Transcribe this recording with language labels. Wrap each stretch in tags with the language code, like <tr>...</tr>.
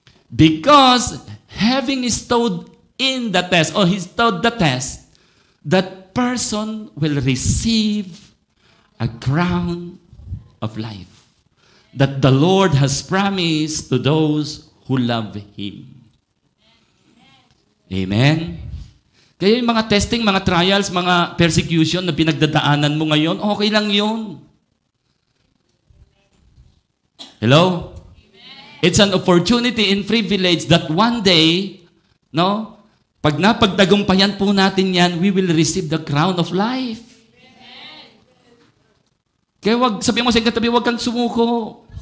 <en>Because having stood in the test, or he stood the test, that person will receive a crown of life that the Lord has promised to those who love Him. Amen?</en> <tl>Kaya yung mga testing, mga trials, mga persecution na pinagdadaanan mo ngayon, okay lang yun. Hello?</tl> <en>It's an opportunity and privilege that one day, no,</en> <tl>pag napagtagumpayan po natin yan,</tl> <en>we will receive the crown of life.</en> <tl>Kaya sabihin mo sa katabi, huwag kang sumuko.</tl>